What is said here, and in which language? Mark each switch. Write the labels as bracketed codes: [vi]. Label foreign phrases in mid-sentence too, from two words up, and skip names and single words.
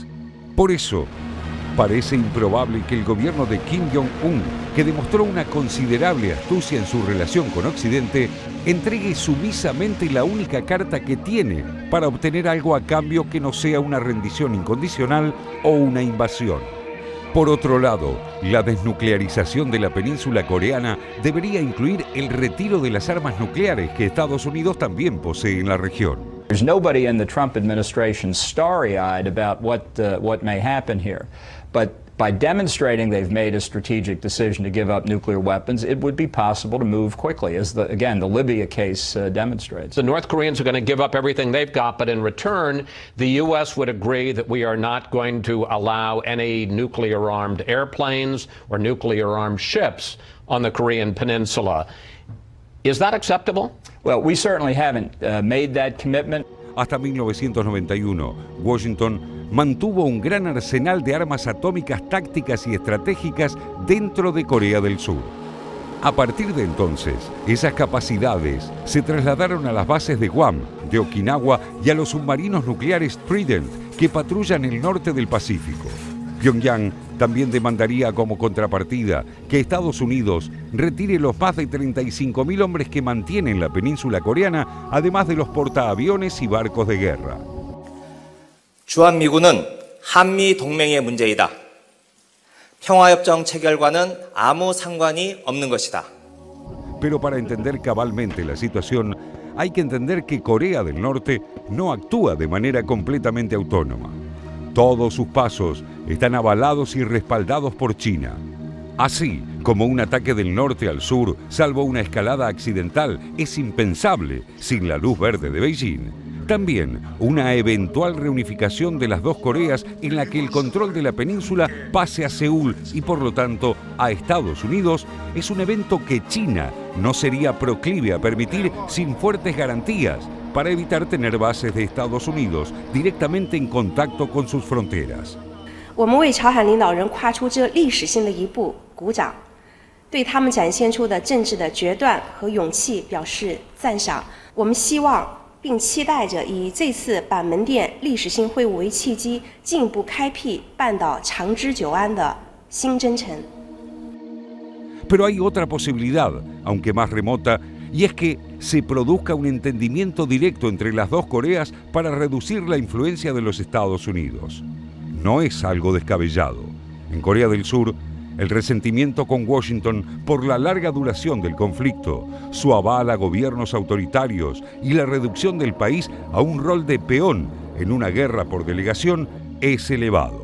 [es] Por eso, parece improbable que el gobierno de Kim Jong-un, que demostró una considerable astucia en su relación con Occidente, entregue sumisamente la única carta que tiene para obtener algo a cambio que no sea una rendición incondicional o una invasión. Por otro lado, la desnuclearización de la península coreana debería incluir el retiro de las armas nucleares que Estados Unidos también posee en la región. [en] There's nobody in the Trump administration starry-eyed about what may happen here. But by demonstrating they've made a strategic decision to give up nuclear weapons, it would be possible to move quickly, as the Libya case demonstrates. The North Koreans are going to give up everything they've got, but in return, the U.S. would agree that we are not going to allow any nuclear-armed airplanes or nuclear-armed ships on the Korean Peninsula. Is that acceptable? Well, we certainly haven't made that commitment. [es] Hasta 1991, Washington mantuvo un gran arsenal de armas atómicas tácticas y estratégicas dentro de Corea del Sur. A partir de entonces, esas capacidades se trasladaron a las bases de Guam, de Okinawa y a los submarinos nucleares Trident que patrullan el norte del Pacífico. Pyongyang también demandaría como contrapartida que Estados Unidos retire los más de 35.000 hombres que mantienen la península coreana, además de los portaaviones y barcos de guerra. [ko] 주한미군은 한미 동맹의 문제이다. 평화협정 체결과는 아무 상관이 없는 것이다. [es] Pero para entender cabalmente la situación, hay que entender que Corea del Norte no actúa de manera completamente autónoma. Todos sus pasos están avalados y respaldados por China. Así como un ataque del norte al sur, salvo una escalada accidental, es impensable sin la luz verde de Beijing, también una eventual reunificación de las dos Coreas en la que el control de la península pase a Seúl y por lo tanto a Estados Unidos es un evento que China no sería proclive a permitir sin fuertes garantías, para evitar tener bases de Estados Unidos directamente en contacto con sus fronteras. [zh] 我们为朝鲜领导人跨出这历史性的一步鼓掌，对他们展现出的政治的决断和勇气表示赞赏。我们希望并期待着以这次板门店历史性会晤为契机，进一步开辟半岛长治久安的新征程。 [es] Pero hay otra posibilidad, aunque más remota, y es que se produzca un entendimiento directo entre las dos Coreas para reducir la influencia de los Estados Unidos. No es algo descabellado. En Corea del Sur, el resentimiento con Washington por la larga duración del conflicto, su aval a gobiernos autoritarios y la reducción del país a un rol de peón en una guerra por delegación es elevado.